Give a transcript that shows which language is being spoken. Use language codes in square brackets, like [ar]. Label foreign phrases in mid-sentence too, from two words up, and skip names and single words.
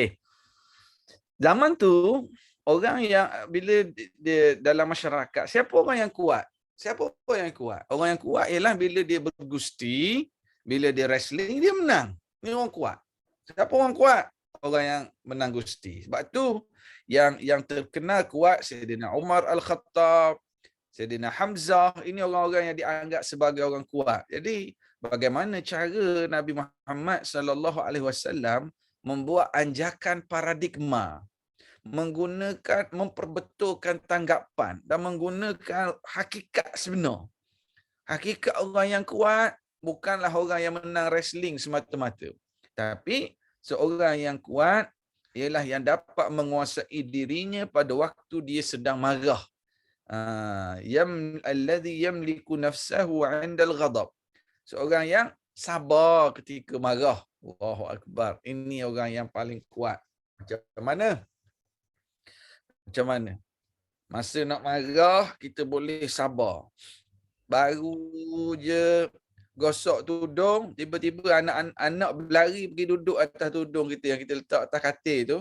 [ms] Zaman tu orang yang bila dia dalam masyarakat, siapa orang yang kuat? Orang yang kuat ialah bila dia bergusti, bila dia wrestling, dia menang. Ini orang kuat. Siapa orang kuat? Orang yang menang gusti. Sebab tu yang terkenal kuat Sayyidina Umar Al-Khattab, Sayyidina Hamzah, ini orang-orang yang dianggap sebagai orang kuat. Jadi bagaimana cara Nabi Muhammad [ar] صلى الله عليه وسلم [ms] membuat anjakan paradigma, memperbetulkan tanggapan dan menggunakan hakikat sebenar. Hakikat orang yang kuat bukanlah orang yang menang wrestling semata-mata. Tapi seorang yang kuat ialah yang dapat menguasai dirinya pada waktu dia sedang marah. [ar] الذي يملك نفسه عند الغضب. [ms] Seorang yang sabar ketika marah. [ar] الله أكبر. [ms] Ini orang yang paling kuat. Macam mana? Masa nak marah kita boleh sabar. Baru je gosok tudung, tiba-tiba anak berlari pergi duduk atas tudung kita yang kita letak atas katil tu.